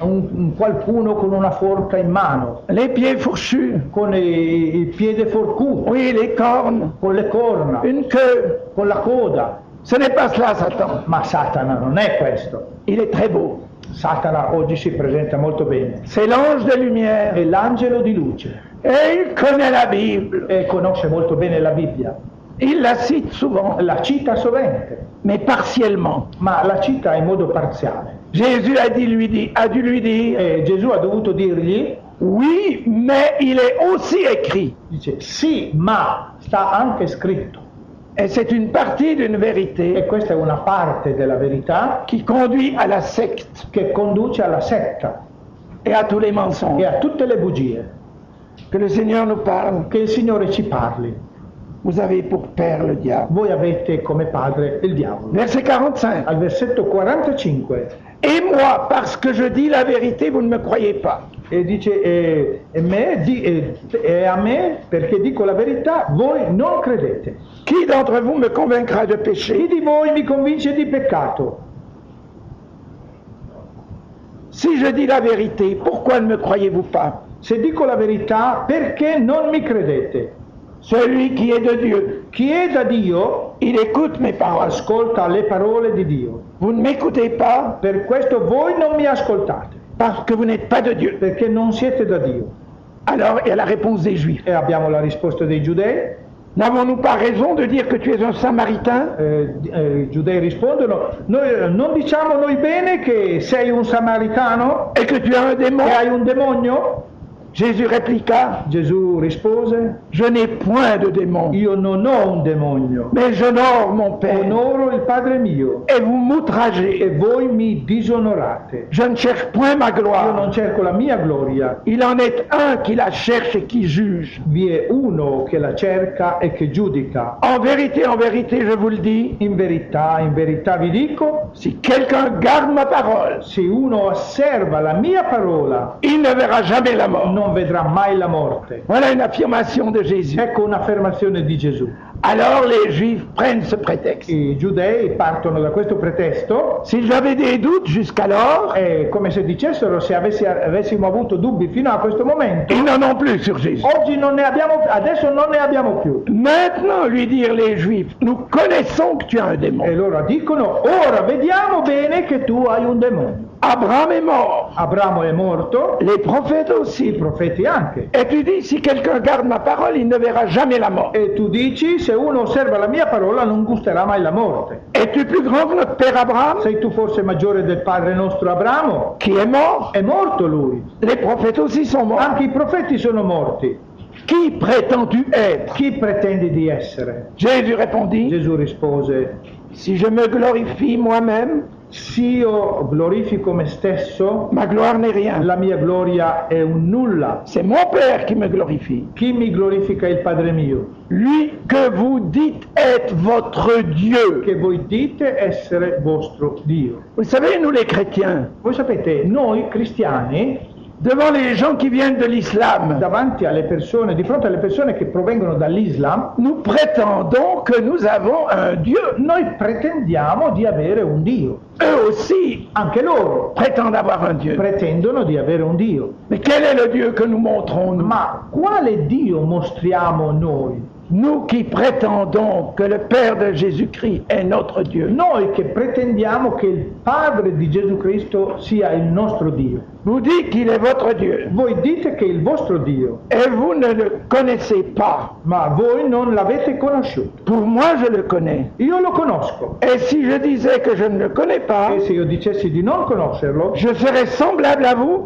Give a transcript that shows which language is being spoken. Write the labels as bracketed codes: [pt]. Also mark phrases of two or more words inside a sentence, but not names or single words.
[it] un qualcuno con una forca in mano, [fr] les pieds fourchus, [it] con il piede forcuto, [fr] oui, les cornes, [it] con le corna, [fr] une queue. [it] con la coda. [fr] Ce n'est pas cela, Satan. [it] Ma Satana non è questo. [fr] Il est très beau. [it] Satana oggi si presenta molto bene. [fr] C'est l'ange de lumière. [it] È l'angelo di luce [fr] Et il connaît la Bible. [it] e conosce molto bene la Bibbia. [fr] Il la cite souvent, [it] La cita sovente, [fr] mais partiellement. [it] ma la cita in modo parziale. [fr] Jésus a dû lui dire, [it] E Gesù ha dovuto dirgli, [fr] oui, mais il est aussi écrit. [it] dice, sì, ma sta anche scritto. [fr] Et c'est une partie d'une [it] E [fr] vérité [it] questa è una parte della verità [fr] qui conduit à la secte [it] che conduce alla setta [fr] et à tous les [it] e [fr] mensonges. [it] a tutte le bugie. [fr] Que le Seigneur nous parle. [it] Che il Signore ci parli. [fr] Vous avez pour père le diable. [it] Voi avete come padre il diavolo. [fr] Verset 45. [it] Al versetto 45 [fr] Et moi, parce que je dis la vérité, vous ne me croyez pas. [it] e dice e a me perché dico la verità voi non credete. [fr] Qui d'entre vous me convaincra de [it] Chi [fr] péché? [it] di voi mi convince di peccato? [fr] Si je dis la vérité, pourquoi ne me croyez-vous pas? [it] Se dico la verità, perché non mi credete? [fr] Celui qui est de Dieu, [it] Chi è da Dio [fr] il écoute mes paroles. [it] ascolta le parole di Dio. [fr] Vous ne m'écoutez pas [it] Per questo voi non mi ascoltate, [fr] parce que vous n'êtes pas de Dieu. [it] perché non siete da Dio. [fr] Alors, il y a la réponse des Juifs. [it] E abbiamo la risposta dei giudei. [fr] N'avons-nous pas raison de dire que tu es un Samaritain? [it] I giudei rispondono, non diciamo noi bene che sei un samaritano, [fr] Et que tu as un démon? [it] che hai un demonio? [fr] Jésus répliqua, [it] Gesù rispose, [fr] je n'ai point de démon, [it] io non ho un demonio, [fr] mais j'honore mon Père, [it] onoro il Padre mio [fr] et vous [it] e [fr] m'outragez. [it] voi mi disonorate. [fr] Je ne cherche point ma [it] Io non [fr] gloire. [it] cerco la mia gloria, [fr] Il en est un qui la cherche et qui juge. [it] vi è uno che la cerca e che giudica. [fr] En vérité, je vous le dis, [it] In verità vi dico, [fr] si quelqu'un garde ma parole, [it] se uno osserva la mia parola, [fr] il ne verra jamais la mort. [it] non vedrà mai la morte. [fr] Voilà une affirmation de Jésus. [it] Ecco un'affermazione di Gesù. [fr] Alors les Juifs prennent ce prétexte. [it] I giudei partono da questo pretesto [fr] S'ils avaient des doutes jusqu'alors, [it] e come se dicessero se avessimo avuto dubbi fino a questo momento, [fr] ils n'en ont plus sur Jésus. [it] adesso non ne abbiamo più. [fr] Maintenant, lui dire les Juifs, nous connaissons que tu as un démon. [it] E loro dicono, ora vediamo bene che tu hai un demonio. [fr] Abraham est mort, [it] Abramo è morto, [fr] les prophètes [it] i [fr] aussi. [it] profeti anche. [fr] Et tu dis, si quelqu'un garde ma parole, il ne verra jamais la mort. [it] E tu dici, se uno osserva la mia parola non gusterà mai la morte. [fr] Es-tu plus grand que notre père Abraham, [it] Sei tu forse maggiore del padre nostro Abramo? [fr] qui est mort? [it] È morto lui. [fr] Les prophètes aussi sont morts. [it] Anche i profeti sono morti. [fr] Qui prétends-tu être? [it] Chi pretendi di essere? [fr] Jésus répondit, [it] Gesù rispose, [fr] si je me glorifie moi-même, [it] se io glorifico me stesso, [fr] ma gloire n'est rien. [it] la mia gloria è un nulla. [fr] C'est mon Père qui me glorifie. [it] Chi mi glorifica è il Padre mio, [fr] Lui que vous dites être votre Dieu. [it] che voi dite essere vostro Dio. [fr] Vous savez, nous les chrétiens, [it] Voi sapete, noi cristiani, [fr] devant les gens qui viennent de l'islam, [it] davanti alle persone, di fronte alle persone che provengono dall'Islam, [fr] nous prétendons que nous avons un Dieu. [it] noi pretendiamo di avere un Dio. [fr] Eux aussi [it] Anche loro [fr] prétendent avoir un Dieu. [it] pretendono di avere un Dio. [fr] Mais quel est le Dieu que nous montrons, nous? [it] Ma quale Dio mostriamo noi? [fr] Nous qui prétendons que le Père de Jésus-Christ est notre Dieu. [it] Noi che pretendiamo che il Padre di Gesù Cristo sia il nostro Dio. [fr] Vous dites qu'il est votre Dieu. [it] Voi dite che è il vostro Dio, [fr] Et vous ne le connaissez pas. [it] ma voi non l'avete conosciuto. [fr] Pour moi, je le connais. [it] Io lo conosco. [fr] Et si je disais que je ne le connais pas, [it] E se io dicessi di non conoscerlo, [fr] je serais semblable à vous,